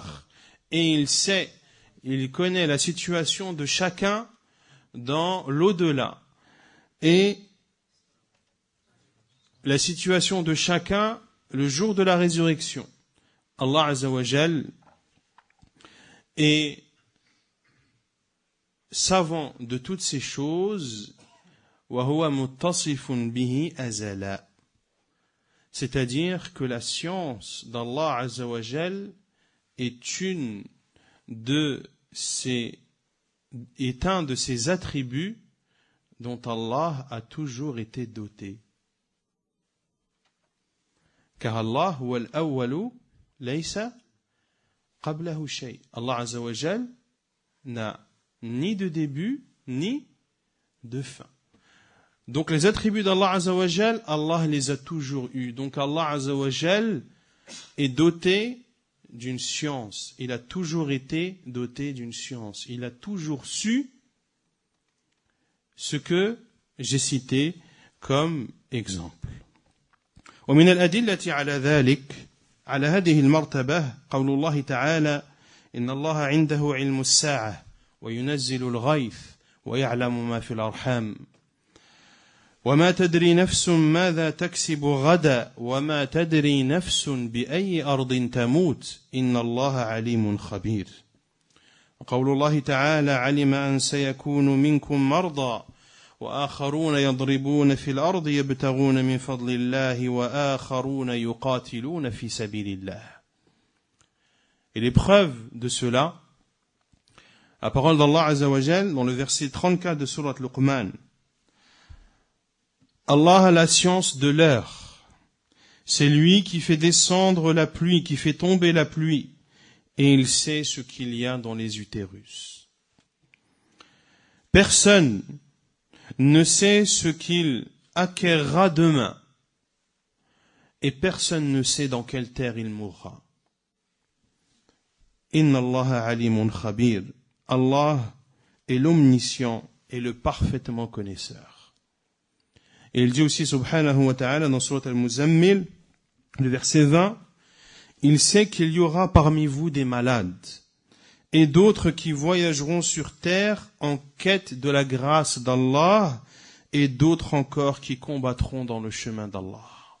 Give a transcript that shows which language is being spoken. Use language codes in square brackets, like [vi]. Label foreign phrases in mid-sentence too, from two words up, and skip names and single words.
[fr] Et il connaît la situation de chacun dans l'au-delà. Et la situation de chacun le jour de la résurrection. Allah [ar] عز وجل [fr] est savant de toutes ces choses, [ar] وهو متصف به أزلا. [fr] C'est-à-dire que la science d'Allah [ar] عز وجل [fr] est un de ses attributs dont Allah a toujours été doté. [ar] Car الله هو الأول ليس قبله شيء. [fr] Allah [ar] عز وجل [fr] n'a ni de début ni de fin. Donc les attributs d'Allah [ar] عز وجل, [fr] Allah les a toujours eus. Donc Allah [ar] عز وجل [fr] est doté d'une science. Il a toujours été doté d'une science. Il a toujours su ce que j'ai cité comme exemple. [ar] ومن الأدلة على ذلك على هذه المرتبة قول الله تعالى إن الله عنده علم الساعة وينزل الغيث ويعلم ما في الأرحام وما تدري نفس ماذا تكسب غدا وما تدري نفس بأي أرض تموت إن الله عليم خبير وقول الله تعالى علم أن سيكون منكم مرضى وآخرون يضربون في الأرض يبتغون من فضل الله وآخرون يقاتلون في سبيل الله. [fr] Et l'épreuve de cela, la parole d'Allah [ar] عز وجل [fr] dans le verset 34 de Surat Luqman. Allah a la science de l'heure. C'est lui qui fait descendre la pluie, qui fait tomber la pluie, et il sait ce qu'il y a dans les utérus. Personne ne sait ce qu'il acquérera demain, et personne ne sait dans quelle terre il mourra. [ar] إن الله عليم خبير. [fr] Allah est l'omniscient et le parfaitement connaisseur. Et il dit aussi [ar] سبحانه وتعالى [fr] dans Surat Al-Muzammil, le verset 20, il sait qu'il y aura parmi vous des malades et d'autres qui voyageront sur terre en quête de la grâce d'Allah et d'autres encore qui combattront dans le chemin d'Allah.